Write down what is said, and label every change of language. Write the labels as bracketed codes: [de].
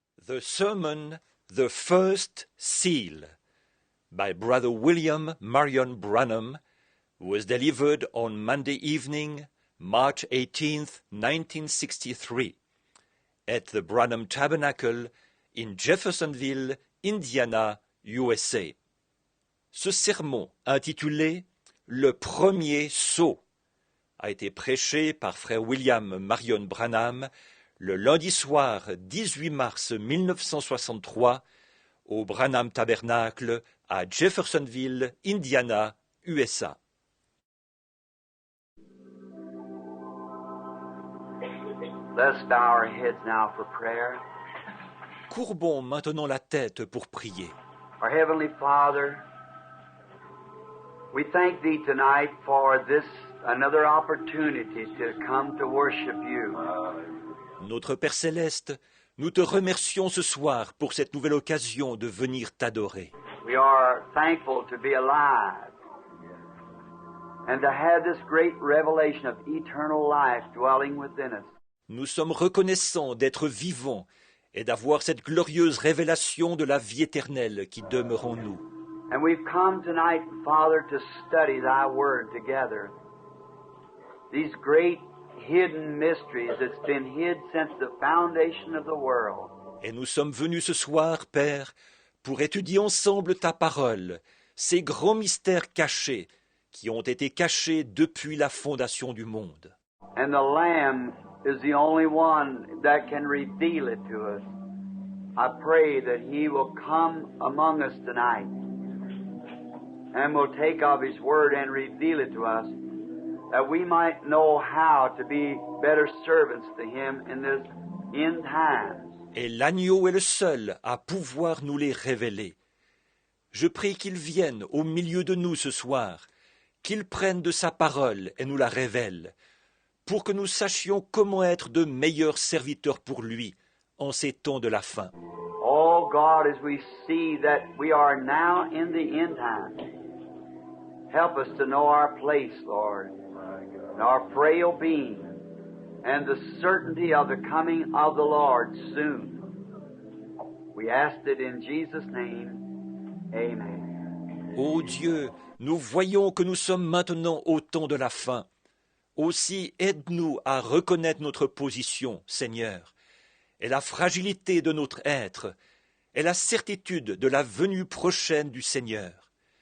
[en] The sermon, The First Seal, by Brother William Marion Branham, was delivered on Monday evening, March 18th, 1963, at the Branham Tabernacle in Jeffersonville, Indiana, USA. [fr] Ce sermon, intitulé « Le premier sceau », a été prêché par frère William Marion Branham le lundi soir 18 mars 1963 au Branham Tabernacle à Jeffersonville, Indiana, USA. [en] Let's bow our heads now for prayer. [fr] Courbons maintenant la tête pour prier. [en] Our Heavenly Father, we thank Thee tonight for this another opportunity to come to worship You. [fr] Notre Père Céleste, nous te remercions ce soir pour cette nouvelle occasion de venir t'adorer. [en] We are thankful to be alive and to have this great revelation of eternal life dwelling within us. [fr] Nous sommes reconnaissants d'être vivants et d'avoir cette glorieuse révélation de la vie éternelle qui demeure en nous. [en] And we've come tonight, Father, to study Thy Word together. These great hidden mysteries that's been hid since the foundation of the world. [fr] Et nous sommes venus ce soir, Père, pour étudier ensemble ta parole, ces grands mystères cachés qui ont été cachés depuis la fondation du monde. [en] And the Lamb is the only one that can reveal it to us. I pray that He will come among us tonight and will take of His Word and reveal it to us, that we might know how to be better servants to Him in this end times. [fr] Et l'agneau est le seul à pouvoir nous les révéler. Je prie qu'il vienne au milieu de nous ce soir, qu'il prenne de sa parole et nous la révèle, pour que nous sachions comment être de meilleurs serviteurs pour lui en ces temps de la fin. [en] Oh God, as we see that we are now in the end time, help us to know our place, Lord, and our frail being, and the certainty of the coming of the Lord soon. We ask it in Jesus' name. Amen. [fr] Ô Dieu, nous voyons que nous sommes maintenant au temps de la fin. Aussi aide-nous à reconnaître notre position, Seigneur, et la fragilité de notre être, et la certitude de la venue prochaine du Seigneur.